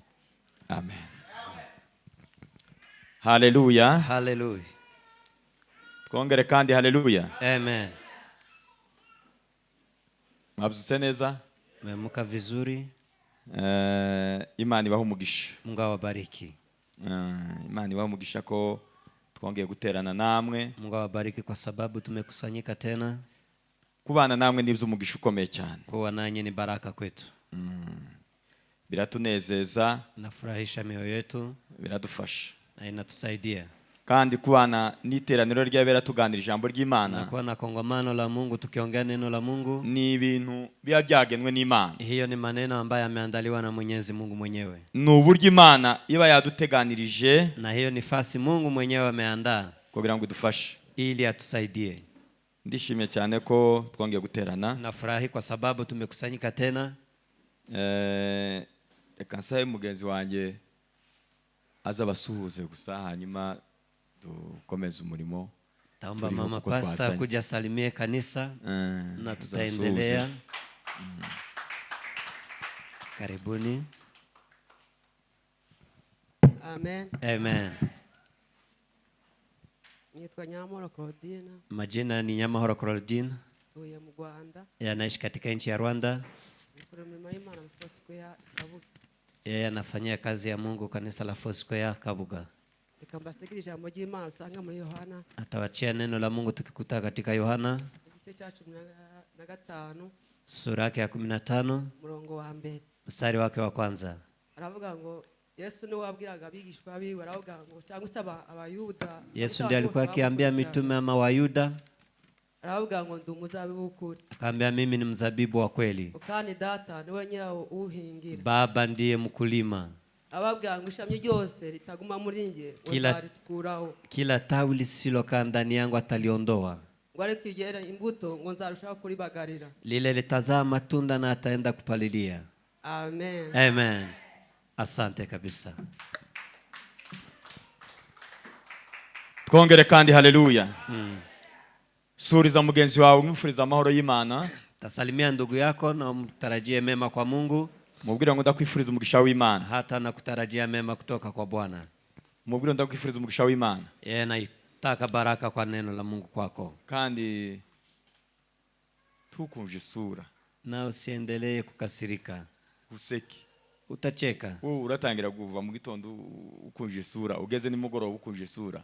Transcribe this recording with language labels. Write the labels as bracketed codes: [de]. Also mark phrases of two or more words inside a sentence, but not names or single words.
[rw] Amen. Haleluya. Hallelujah. Twongere kandi haleluya. Amen. Mwabyutse neza? [sw] Mmeamka vizuri? [rw] Imana ibahe umugisha. [sw] Mungu awabariki. [rw] Imana ibahe umugisha ko twongeye guterana namwe. [sw] Mungu awabariki kwa sababu tumekusanyika tena. [rw] Kubana namwe nibyo umugisha ukomeye cyane. [sw] Kuwa nanyi ni baraka kwetu. [rw] Biratunezeza, [sw] nafurahisha mioyo yetu, [rw] biradufasha [sw] na inatusaidia. [rw] Kandi kubana n'iteraniro ry'abera tuganira ijambo ry'Imana. [sw] Nakuwa na kongamano la Mungu tukiongea neno la Mungu. [rw] Ni ibintu biba byagenwe n'Imana. [sw] Hiyo ni maneno ambayo yameandaliwa na Mwenyezi Mungu mwenyewe. [rw] Ni uburyo Imana iba yaduteganirije, [sw] na hiyo ni fasi Mungu mwenyewe ameandaa [rw] kugira ngo idufashe [sw] ili atusaidie. [rw] Ndishimye cyane ko twongeye guterana. [sw] Nafurahi kwa sababu tumekusanyika tena. [rw] Reka nsabe mugenzi wanjye azabasuhuze gusa hanyuma dukomeze umurimo. [sw] Taomba mama pastor kuja salimie kanisa na tutaendelea. Karibuni. Amen. Amen. [rw] Nitwa Nyamahoro Claudine. [sw] Majina ni Nyamahoro Claudine. [rw] Uya mu Rwanda. [sw] Yanaishi katika nchi ya Rwanda. Yeye anafanyia kazi ya Mungu kanisa la Foursquare Kabuga. [rw] Nikambasikiri jambo ry'Imana usanga muri Yohana. [sw] Atawachia neno la Mungu tukikuta katika Yohana [rw] igice cya 15 [sw] sura yake ya 15 [rw] murongo wa mbere [sw] mstari wake wa kwanza. [rw] Aravuga ngo Yesu ni wabwiraga abigishwa biwe, aravuga ngo cyangwa se abayuda. [sw] Yesu ndiye alikuwa akiambia mitume ama Wayuda. [rw] Aravuga ngo ndi umuzabibu w'ukuri. [sw] Akaambia mimi ni mzabibu wa kweli. [rw] Kandi data niwe nyirawo uhingira. [sw] Baba ndiye mkulima. [rw] Ababwira ngo ishami ryose ritaguma muri nge uzaritukuraho. [sw] Kila tawi lisilokaa ndani yangu ataliondoa. [rw] Ngo ariko igera imbuto ngo nzarushaho kuribagarira. [sw] Lile litazaa matunda na ataenda kupalilia. Amen. Amen. Asante kabisa. [rw] Twongere kandi haleluya. Suriza mugenzi wawe umufuriza amahoro y'Imana. [sw] Tasalimia ndugu yako na umtarajie mema kwa Mungu. [rw] Mubwira ngo ndakwifuriza umugisha w'Imana. [sw] Hata na kutarajia mema kutoka kwa Bwana. [rw] Mubwira ndakwifuriza umugisha w'Imana. [sw] Yeye anataka baraka kwa neno la Mungu kwako. [rw] Kandi tukunje sura. [sw] Na usiendelee kukasirika. [rw] Useki. [sw] Utacheka. [rw] Uratangira kuva mu gitondo ukunje sura, ugeze nimugoroba ukunje sura.